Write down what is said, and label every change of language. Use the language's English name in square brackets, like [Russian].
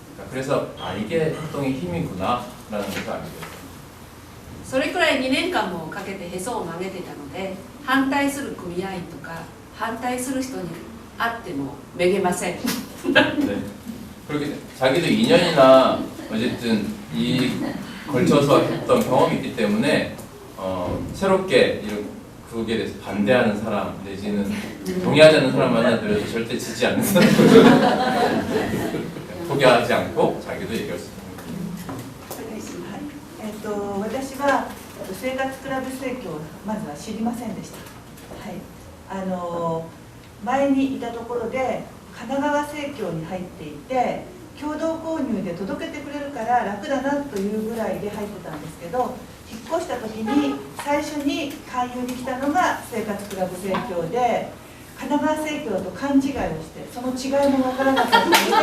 [Korean] 그래서 이게 협동의 힘이구나 라는 것을 알게 됐어요. [Japanese] それくらい2年間もかけてへそを曲げてたので反対する組合員とか反対する人に会ってもめげません。 [Korean] 네. 그렇게 자기도 2년이나 어쨌든 이 걸쳐서 했던 경험이 있기 때문에 새롭게 그거에 대해서 반대하는 사람 내지는 동의하지 않는 사람 만나더라도 절대 지지 않는 사람 포기하지 않고 자기도 얘기할 수 있는 거예요. [Japanese] 私は生活クラブ生協をまずは知りませんでした。はい、前にいたところで神奈川生協に入っていて共同購入で届けてくれるから楽だなというぐらいで入ってたんですけど、引っ越した時に最初に勧誘に来たのが生活クラブ生協で神奈川生協と勘違いをしてその違いもわからなかったので